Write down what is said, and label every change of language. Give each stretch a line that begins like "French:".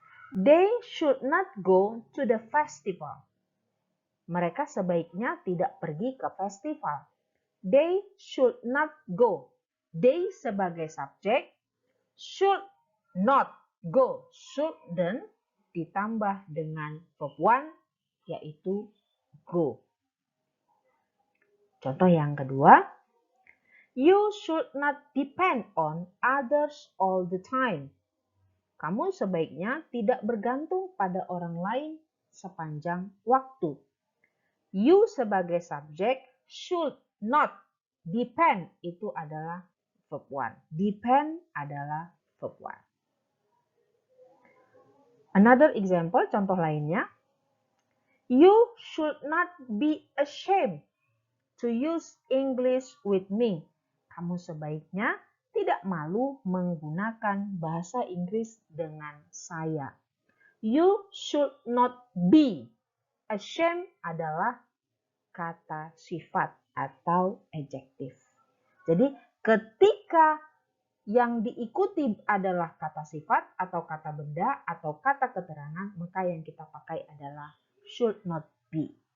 English: They should not go to the festival.
Indonesian: Mereka sebaiknya tidak pergi ke festival.
English: They should not go.
Indonesian: They sebagai subjek, should not go. Shouldn't ditambah dengan verb 1 yaitu go. Contoh yang kedua,
English: you should not depend on others all the time.
Indonesian: Kamu sebaiknya tidak bergantung pada orang lain sepanjang waktu. You sebagai subjek, should not depend itu adalah verb 1. Depend adalah verb 1.
English: Another example,
Indonesian: contoh lainnya.
English: You should not be ashamed to use English with me.
Indonesian: Kamu sebaiknya tidak malu menggunakan bahasa Inggris dengan saya.
English: You should not be.
Indonesian: Ashamed adalah kata sifat atau adjektif. Jadi ketika yang diikuti adalah kata sifat atau kata benda atau kata keterangan, maka yang kita pakai adalah should not be.